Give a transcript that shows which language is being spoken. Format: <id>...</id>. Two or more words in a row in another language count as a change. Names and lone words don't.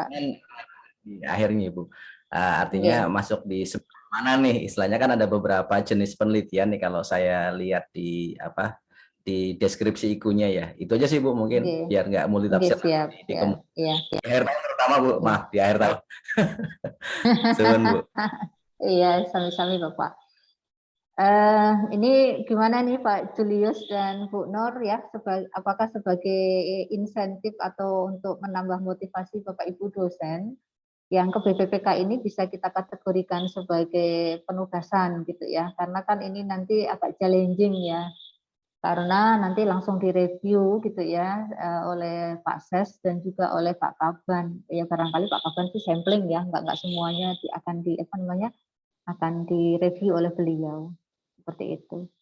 <id>Di akhirnya Bu. Artinya masuk di mana nih istilahnya, kan ada beberapa jenis penelitian nih kalau saya lihat di apa di deskripsi ikunya ya. Itu aja sih Bu mungkin biar nggak multi tafsir di akhir tahun terutama Bu. Maaf di akhir tahun.</id> <jv>Suwun Bu. Iya, sami-sami Bapak.</jv> <id>Ini gimana nih Pak Julius dan Bu Nur ya, apakah sebagai insentif atau untuk menambah motivasi Bapak Ibu dosen yang ke BPPK ini bisa kita kategorikan sebagai penugasan gitu ya, karena kan ini nanti agak challenging ya, karena nanti langsung direview gitu ya oleh Pak Ses dan juga oleh Pak Kaban ya, barangkali Pak Kaban itu sampling ya, nggak semuanya akan direview oleh beliau seperti itu.</id>